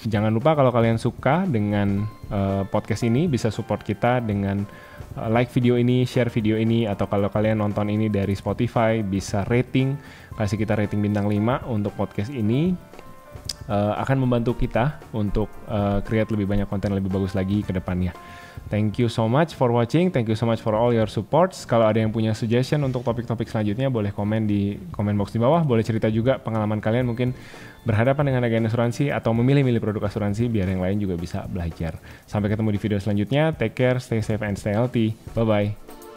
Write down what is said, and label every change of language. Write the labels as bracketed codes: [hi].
[id] Jangan lupa kalau kalian suka dengan podcast ini, bisa support kita dengan like video ini, share video ini, atau kalau kalian nonton ini dari Spotify bisa kasih kita rating bintang 5 untuk podcast ini. Akan membantu kita untuk create lebih banyak konten lebih bagus lagi ke depannya. [en] Thank you so much for watching. Thank you so much for all your supports. [id] Kalau ada yang punya suggestion untuk topik-topik selanjutnya, boleh komen di comment box di bawah. Boleh cerita juga pengalaman kalian mungkin berhadapan dengan agen asuransi atau memilih-milih produk asuransi, biar yang lain juga bisa belajar. Sampai ketemu di video selanjutnya. Take care, stay safe and stay healthy. Bye-bye.